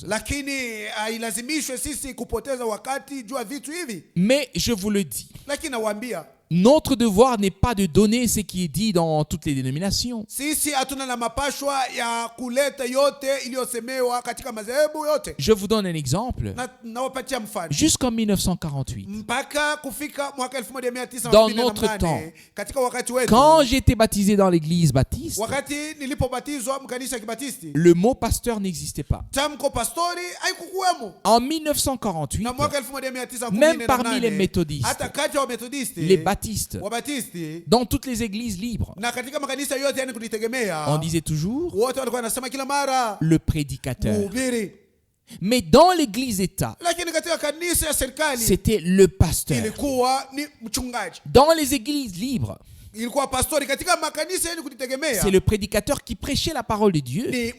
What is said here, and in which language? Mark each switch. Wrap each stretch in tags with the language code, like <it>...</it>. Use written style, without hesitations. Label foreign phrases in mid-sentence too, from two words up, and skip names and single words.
<sw>Lakini hailazimishwe sisi kupoteza wakati juu ya vitu hivi.</sw> <fr>Mais je vous le dis,</fr> <sw>lakini nawaambia,</sw> <fr>notre devoir n'est pas de donner ce qui est dit dans toutes les dénominations.</fr> <sw>Sisi hatuna na mapashwa ya kuleta yote iliyosemewa katika madhehebu yote.</sw> <fr>Je vous donne un exemple.</fr> <sw>Nawapatia mfano.</sw> <fr>Jusqu'en 1948.</fr> <sw>Mpaka kufika mwaka 1948.</sw> <fr>Dans notre temps.</fr> <sw>Katika wakati wetu.</sw> <fr>Quand j'ai été baptisé dans l'église baptiste.</fr> <sw>Wakati nilipobatizwa mkanisa ya Kibatisti.</sw> <fr>Le mot pasteur n'existait pas.</fr> <sw>Tamko pastori haikukuwemo.</sw> <fr>En 1948.</fr> <sw>Na mwaka 1948.</sw> <fr>Même parmi les méthodistes.</fr> <sw>Hata kati ya Methodisti.</sw> <fr>Les baptistes. Dans toutes les églises libres. On disait toujours le prédicateur. Mais dans l'église État, c'était le pasteur. Dans les églises libres, c'est le prédicateur qui prêchait la parole de Dieu.</fr>